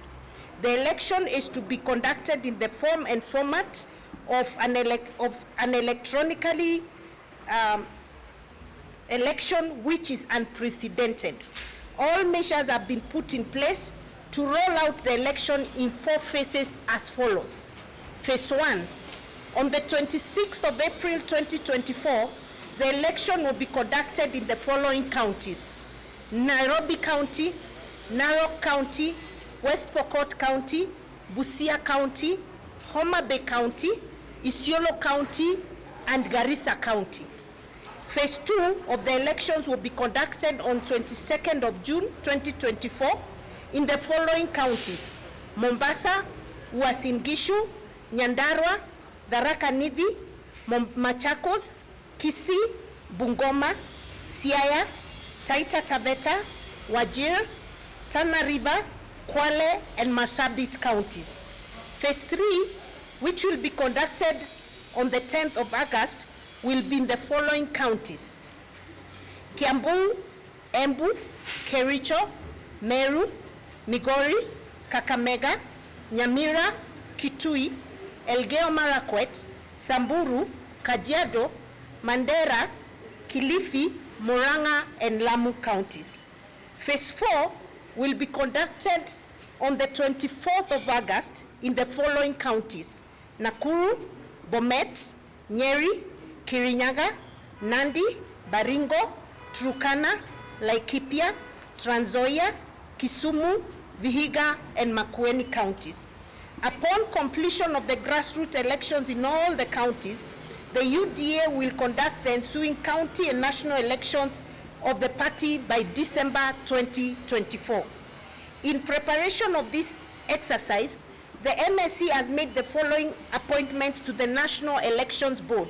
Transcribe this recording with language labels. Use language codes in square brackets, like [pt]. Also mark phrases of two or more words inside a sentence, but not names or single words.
[en] The election is to be conducted in the form and format of an electronically election which is unprecedented. All measures have been put in place to roll out the election in 4 phases as follows. Phase 1, on the 26th of April 2024, the election will be conducted in the following counties: Nairobi County, Narok County, West Pokot County, Busia County, Homa Bay County, Isiolo County, and Garissa County. Phase 2 of the elections will be conducted on 22nd of June 2024 in the following counties: Mombasa, Uasin Gishu, Nyandarua, Tharaka Nithi, Machakos, Kisii, Bungoma, Siaya, Taita Taveta, Wajir, Tana River, Kwale, and Marsabit counties. Phase 3, which will be conducted on the 10th of August, will be in the following counties: Kiambu, Embu, Kericho, Meru, Migori, Kakamega, Nyamira, Kitui, Elgeyo Marakwet, Samburu, Kajiado, Mandera, Kilifi, Murang'a, and Lamu counties. Phase 4 will be conducted on the 24th of August in the following counties: Nakuru, Bomet, Nyeri, Kirinyaga, Nandi, Baringo, Turkana, Laikipia, Trans Nzoia, Kisumu, Vihiga, and Makueni counties. Upon completion of the grassroots elections in all the counties, the UDA will conduct the ensuing county and national elections of the party by December 2024. In preparation of this exercise, the MSC has made the following appointments to the National Elections Board.